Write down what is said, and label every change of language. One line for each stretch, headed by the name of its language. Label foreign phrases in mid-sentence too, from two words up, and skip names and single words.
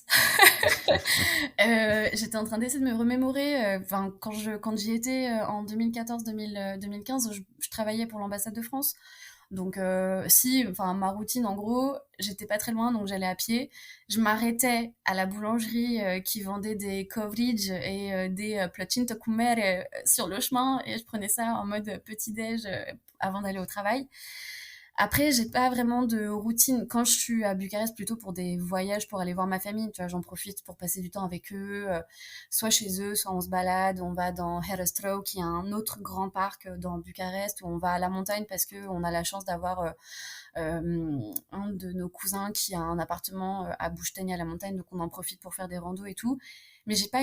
French: J'étais en train d'essayer de me remémorer, enfin quand j'y étais en 2014-2015, je travaillais pour l'ambassade de France. Donc si, enfin ma routine en gros, j'étais pas très loin, donc j'allais à pied. Je m'arrêtais à la boulangerie qui vendait des covrigi et des
Romanian: plăcintă cu mere
French: sur le chemin, et je prenais ça en mode petit déj avant d'aller au travail. Après, j'ai pas vraiment de routine. Quand je suis à Bucarest, plutôt pour des voyages, pour aller voir ma famille, tu vois, j'en profite pour passer du temps avec eux, soit chez eux, soit on se balade, on va dans Herăstrău, qui est un autre grand parc dans Bucarest, où on va à la montagne parce que on a la chance d'avoir un de nos cousins qui a un appartement à Bușteni à la montagne, donc on en profite pour faire des randos et tout.